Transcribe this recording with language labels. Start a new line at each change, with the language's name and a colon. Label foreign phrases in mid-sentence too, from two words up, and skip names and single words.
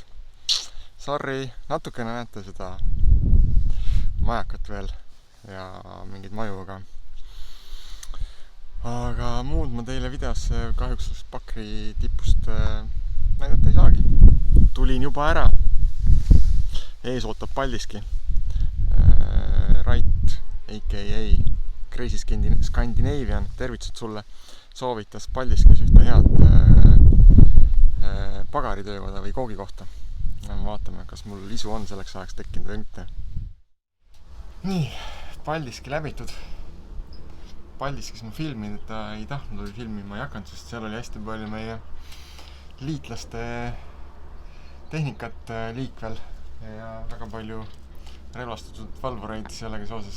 Estonian: Sorry, natukene näete seda majakat veel ja mingeid maju, aga muud ma teile videosse kahjuks Pakri tipust näidata ei saagi. Tulin juba ära. Ees ootab Paldiski. Rait, a.k.a. Crazy Scandinavian, tervitused sulle, soovitas Paldiskis ühte head pagaritöökoda või koogikohta. Vaatame, kas mul isu on selleks ajaks tekkinud või mitte. Nii, Paldiski läbitud. Paldiskis ma filminud, et ta ei tahtnud või filmima ei hakanud, sest seal oli hästi palju meie liitlaste tehnikat liikvel ja väga palju relvastatud valvureid sellega seoses.